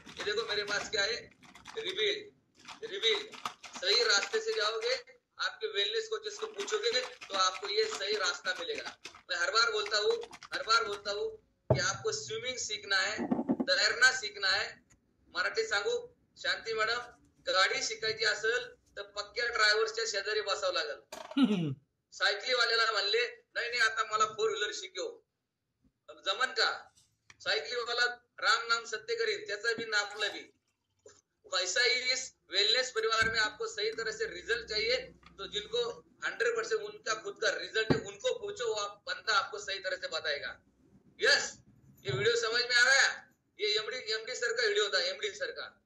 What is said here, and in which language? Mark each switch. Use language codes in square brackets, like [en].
[hi] ये देखो मेरे पास क्या है, रिवील। सही रास्ते से जाओगे, आपके वेलनेस कोचेस को पूछोगे तो आपको ये सही रास्ता मिलेगा। मैं हर बार बोलता हूँ कि आपको स्विमिंग सीखना है, तैरना सीखना है। [mr] मराठी सांगू शांती मॅडम, गाडी शिकायची असेल तर पक्क्या ड्रायव्हरच्या शेजारी बसावं लागेल। सायकलीवाल्याला म्हणले नाही आता मला 4 व्हीलर शिकव, जमन का? सायकलीवाला राम नाम सत्य करीन, त्याचा भी नापला भी। [hi] वैसा ही इस वेलनेस परिवार में आपको सही तरह से रिजल्ट चाहिए तो जिनको 100% उनका खुद का रिजल्ट है उनको पूछो, वो बंदा आपको सही तरह से बताएगा। यस, ये वीडियो समझ में आ रहा है? ये एमडी सर का वीडियो था, एमडी सर का।